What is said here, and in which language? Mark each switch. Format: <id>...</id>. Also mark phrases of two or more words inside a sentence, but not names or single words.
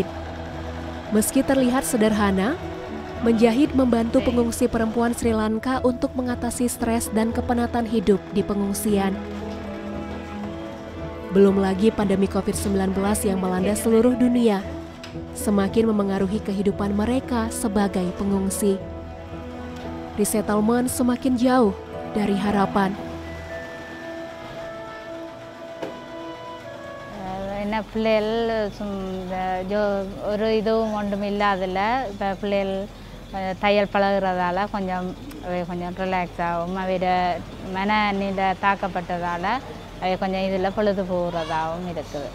<id>Meski terlihat sederhana, menjahit membantu pengungsi perempuan Sri Lanka untuk mengatasi stres dan kepenatan hidup di pengungsian. Belum lagi pandemi COVID-19 yang melanda seluruh dunia, semakin memengaruhi kehidupan mereka sebagai pengungsi. Resettlement semakin jauh dari harapan.</id> <ta>பிள்ளைகள் ஒரு இதுவும் ஒன்றும் இல்லாதில்ல. இப்போ பிள்ளைகள் தையல் பழகிறதால கொஞ்சம் ரிலாக்ஸ் ஆகும். அவையோட மனநிலை தாக்கப்பட்டதால் அவை கொஞ்சம் இதில் பொழுது போகிறதாகவும் இருக்குது.</ta>